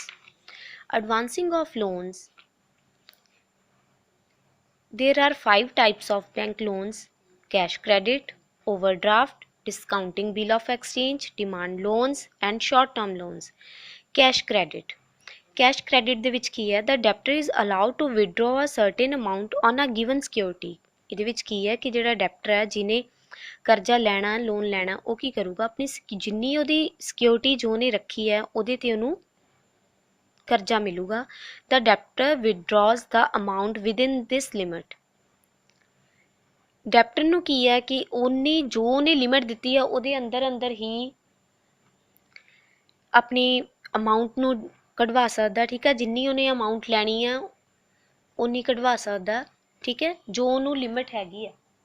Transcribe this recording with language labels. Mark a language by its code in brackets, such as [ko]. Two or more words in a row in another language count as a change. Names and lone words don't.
[en] Advancing of loans. There are 5 types of bank loans: cash credit, overdraft, discounting bill of exchange, demand loans and short term loans. Cash credit. Cash credit [pa] ਦੇ ਵਿੱਚ ਕੀ ਹੈ? [en] The debtor is allowed to withdraw a certain amount on a given security. [pa] ਇਹਦੇ ਵਿੱਚ ਕੀ ਹੈ ਕਿ ਜਿਹੜਾ ਡੈਪਟਰ ਹੈ ਜਿਹਨੇ ਕਰਜ਼ਾ ਲੈਣਾ, ਲੋਨ ਲੈਣਾ, ਉਹ ਕੀ ਕਰੂਗਾ? ਆਪਣੀ ਜਿੰਨੀ ਉਹਦੀ ਸਿਕਿਉਰਿਟੀ ਜੋ ਉਹਨੇ ਰੱਖੀ ਹੈ ਉਹਦੇ ਤੇ ਉਹਨੂੰ ਕਰਜ਼ਾ ਮਿਲੂਗਾ। [en] The debtor withdraws the amount within this limit. [pa] ਡੈਪਟਰ ਨੂੰ ਕੀ ਹੈ ਕਿ ਉਹਨੇ ਜੋ ਉਹਨੇ ਲਿਮਿਟ ਦਿੱਤੀ ਹੈ ਉਹਦੇ ਅੰਦਰ ਅੰਦਰ ਹੀ ਆਪਣੀ ਅਮਾਊਂਟ ਨੂੰ ਕਢਵਾ ਸਕਦਾ। ਠੀਕ ਹੈ, ਜਿੰਨੀ ਉਹਨੇ ਅਮਾਊਂਟ ਲੈਣੀ ਆ ਉਨੀ ਕਢਵਾ ਸਕਦਾ। ਠੀਕ ਹੈ, ਜੋ ਉਹਨੂੰ ਲਿਮਿਟ ਹੈਗੀ ਹੈ।